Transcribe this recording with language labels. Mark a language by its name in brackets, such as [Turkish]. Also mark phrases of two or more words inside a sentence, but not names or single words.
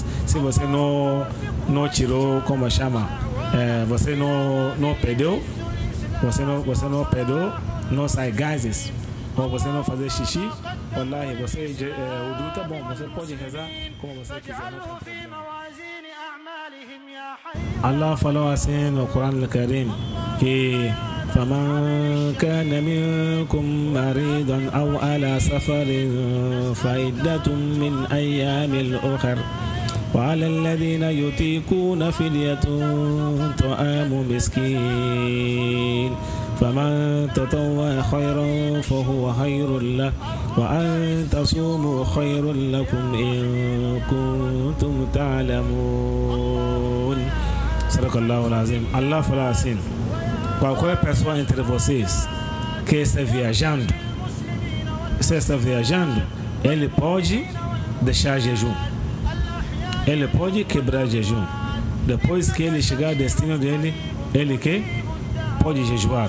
[Portuguese] Se você não tirou, como chama, você não perdeu, não sai gases, ou você não fazer xixi, wallahi, o wudu tá bom, você pode rezar como você quiser, não tem problema. Allah falou assim no Corão Al-Karim que [Arabic] فمن كان منكم مريضا أو على سفر فعدة من أيام أخر وعلى الذين يطيقون فدية طعام مسكين فمن تطوع خيرا فهو خير له وأن تصوموا خير لكم إن كنتم تعلمون. صدق الله العظيم. [Portuguese] Allah falou assim: qualquer pessoa entre vocês que está viajando, ele pode deixar jejum. Ele pode quebrar jejum. Depois que ele chegar ao destino dele, ele pode jejuar.